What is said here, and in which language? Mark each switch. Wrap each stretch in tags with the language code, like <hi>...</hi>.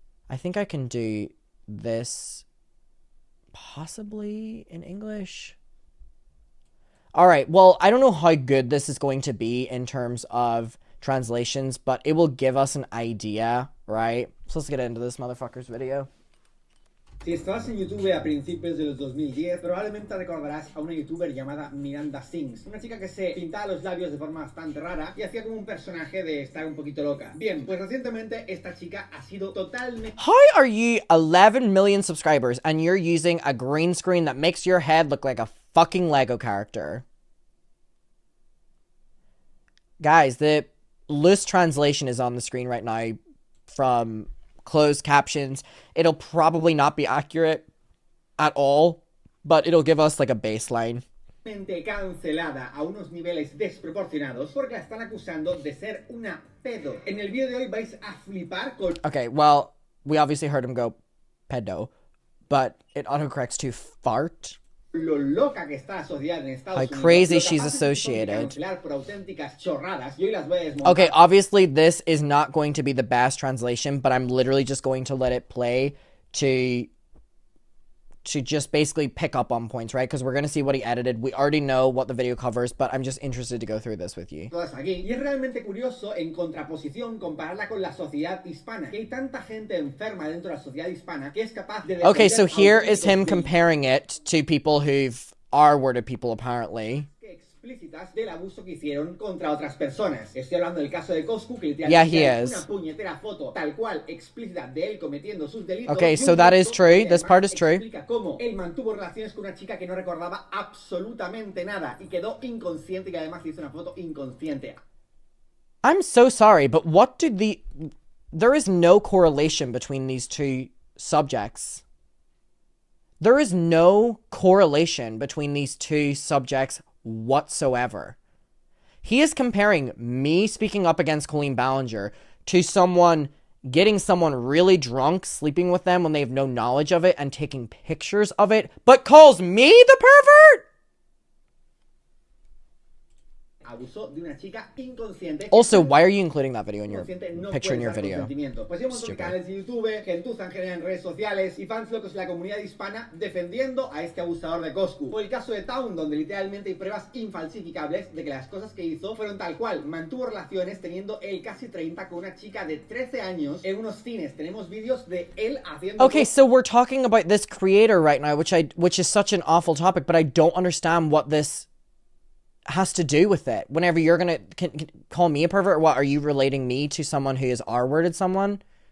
<en>I think I can do this possibly in English. All right, well, I don't know how good this is going to be in terms of translations, but it will give us an idea, right? So let's get into this motherfucker's video.</en> <es>Si estabas en YouTube a principios de los 2010, probablemente recordarás a una youtuber llamada Miranda Sings, una chica que se pintaba los labios de forma bastante rara y hacía como un personaje de estar un poquito loca. Bien, pues recientemente esta chica ha sido totalmente...</es> <en>How are you 11 million subscribers and you're using a green screen that makes your head look like a fucking Lego character? Guys, the loose translation is on the screen right now from closed captions. It'll probably not be accurate at all, but it'll give us a baseline.</en> <es>Cancelada a unos niveles desproporcionados porque la están acusando de ser una pedo. En el vídeo de hoy vais a flipar con...</es> <en>Okay, well, we obviously heard him go pedo, but it autocorrects to fart.</en> <es>Lo loca que está la sociedad en Estados Unidos.</es> <en>How crazy she's associated.</en> <es>Por auténticas chorradas. Y hoy las voy a desmontar.</es> <en>Okay, obviously this is not going to be the best translation, but I'm literally just going to let it play to just basically pick up on points, right? Because we're going to see what he edited. We already know what the video covers, but I'm just interested to go through this with you.</en> <es>Todas aquí. Y es realmente curioso, en contraposición, compararla con la sociedad hispana. Que hay tanta gente enferma dentro de la sociedad hispana que es capaz de...</es> <en>Okay, so here is him comparing it to people who've R-worded people, apparently.</en> <es>Explícitas del abuso que hicieron contra otras personas. Estoy hablando del caso de Coscu, que literalmente una puñetera foto tal cual explícita de él cometiendo sus delitos.</es> <en>Okay, so that is true. This part is true.</en> <es>Explica cómo él mantuvo relaciones con una chica que no recordaba absolutamente nada y quedó inconsciente y además hizo una foto inconsciente.</es> <en>I'm so sorry, but what did there is no correlation between these two subjects. There is no correlation between these two subjects whatsoever. He is comparing me speaking up against Colleen Ballinger to someone getting someone really drunk, sleeping with them when they have no knowledge of it, and taking pictures of it, but calls me the pervert?</en> <es>Abusó de una chica inconsciente.</es> <en>Also, why are you including that video in your</en> <es>No</es> <en>picture in your</en> <es>puede dar</es> <en>video?</en> <es>consentimiento. Pues hay un montón de canales de YouTube, gentuzan generan en redes sociales y fans locos de la comunidad hispana defendiendo a este abusador de Coscu. O el caso de Town, donde literalmente hay pruebas infalsificables de que las cosas que hizo fueron tal cual. Mantuvo relaciones teniendo él casi 30 con una chica de 13 años en unos cines. Tenemos vídeos de él haciendo...</es> <en>Okay, so we're talking about this creator right now, which is such an awful topic, but I don't understand what this has to do with it. Whenever you're gonna can call me a pervert, what are you relating me to someone who has R-worded someone?</en>